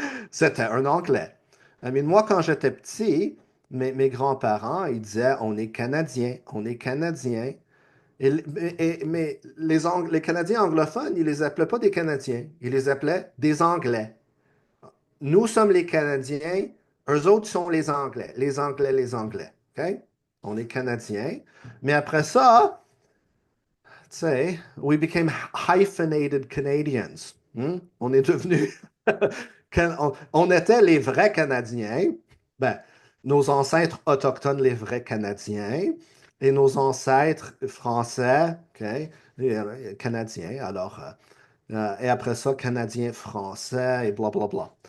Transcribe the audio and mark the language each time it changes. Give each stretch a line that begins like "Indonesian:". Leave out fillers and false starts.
French: C'était un Anglais. Moi, quand j'étais petit, mes grands-parents, ils disaient, on est Canadien, on est Canadien. Mais les Canadiens anglophones, ils les appelaient pas des Canadiens, ils les appelaient des Anglais. Nous sommes les Canadiens, eux autres sont les Anglais, les Anglais, les Anglais. OK? On est Canadiens. Mais après ça, tu sais,
English: we became hyphenated Canadians.
French: Hmm? On est devenus. On était les vrais Canadiens. Ben, nos ancêtres autochtones, les vrais Canadiens. Et nos ancêtres français, OK, Canadiens. Alors, et après ça, Canadiens français et blablabla.